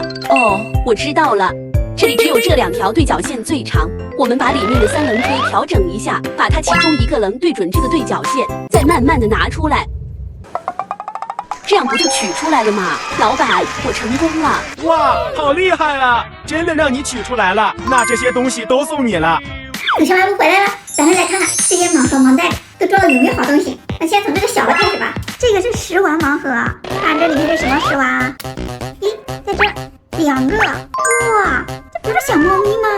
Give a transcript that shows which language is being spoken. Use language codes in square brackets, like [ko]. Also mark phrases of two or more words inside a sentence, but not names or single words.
[zh] 哦，我知道了，這裡只有這2條對角線最長，我們把裡面的3稜推調整一下，把它其中一個稜對準這個對角線，再慢慢的拿出來，這樣不就取出來了嗎？老闆，我成功了！哇，好厲害啊！真的讓你取出来了，那這些東西都送你了。有小卖部回来了，咱们来看看这些盲盒盲袋都装了有没有好东西。那先从这个小的开始吧。这个是食玩盲盒，看这里面是什么食玩啊？咦，在这儿2个，哇，这不是小猫咪吗？